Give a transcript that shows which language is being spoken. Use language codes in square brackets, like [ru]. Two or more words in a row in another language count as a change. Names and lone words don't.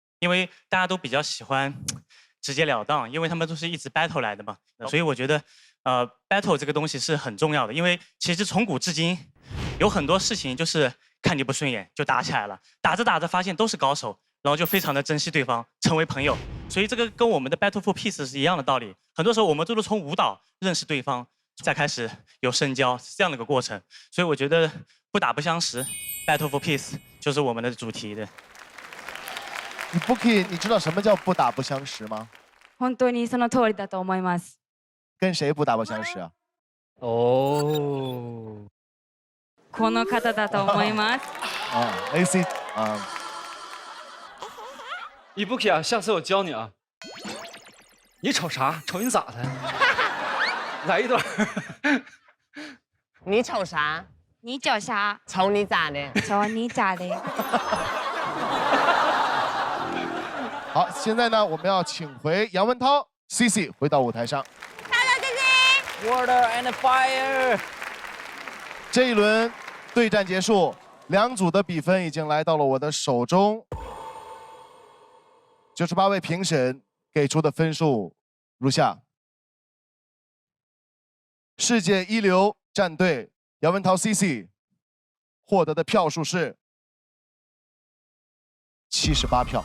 [zh] 因为大家都比较喜欢直截了当，因为他们都是一直 battle 来的嘛，所以我觉得battle 这个东西是很重要的，因为其实从古至今有很多事情就是看你不顺眼就打起来了，打着发现都是高手，然后就非常的珍惜对方，成为朋友，所以这个跟我们的 [en] battle for peace [zh] 是一样的道理。很多时候我们都是从舞蹈认识对方，再开始有深交，是这样的一个过程。所以我觉得不打不相识 ， [en] battle for peace [zh] 就是我们的主题的。 Ibuki， 你知道什么叫不打不相识吗？ [ja] 本当にその通りだと思います。 [zh] 跟谁不打不相识啊？哦， [ja] この方だと思います。 [zh] 啊 ，AC 啊。 Ibuki 啊，下次我教你啊。你瞅啥？瞅你咋的？来一段。你瞅啥？你瞅啥？瞅你咋的？瞅你咋的？好，现在呢，我们要请回杨文涛 CC 回到舞台上。 [en] Water and fire。 [zh] 这一轮对战结束，两组的比分已经来到了我的手中。98位评审给出的分数如下：世界一流战队杨文涛 CC 获得的票数是78票。